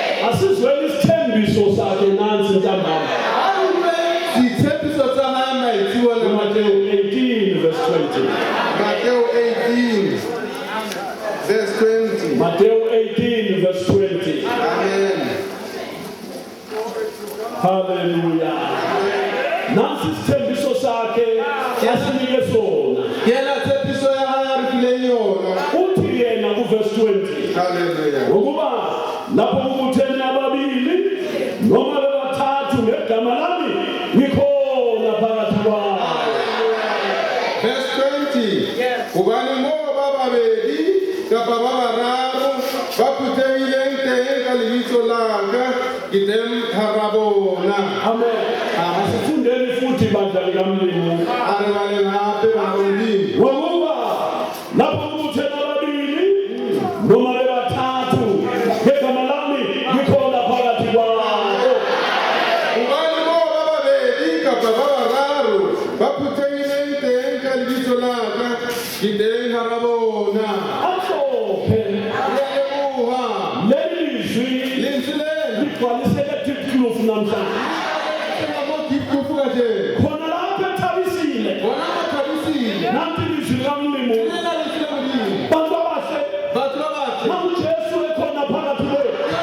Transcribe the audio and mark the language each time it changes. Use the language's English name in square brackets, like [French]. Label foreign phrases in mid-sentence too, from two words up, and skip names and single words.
[Zulu] Asizweni isithembiso sakhe nansi ntambama. Isithembiso sahamba ithiwa [English] Matthew 18 verse 20. Matthew 18 verse 20. Matthew 18 verse 20. [Zulu] Amen. Hallelujah. Nansi isithembiso sakhe asinike sona. Yena thembiso yakhe yona. Uthi yena ku verse 20. Hallelujah. Ukuba lapho kubuthene ababili noma bebathathu ngegama lami ngikhona phakathi kwabo. [Southern Sotho] Verse 20. Ubani ngoba babedi kapa babararo baphuthehileng teng ka lebitso laka ke teng harabona. [Zulu] Amen. Asifundeni futhi bandla likaMlimo. [Southern Sotho] Are bale ngape babolimi. [Zulu] Ngokuba lapho kubuthene ababili noma bebathathu ngegama lami ngikhona phakathi kwabo. [Southern Sotho] Ubani ngoba babedi kapa babararo baphuthehileng teng ka lebitso laka ke teng harabona. [Zulu] Amhlophe leli lizwi ligcwaliseke tiklufu namhlanje. Khona lapho ethabisile nanti lizwi likaMlimo. Bantu abahle uJesu ekhona phakathi kwethu.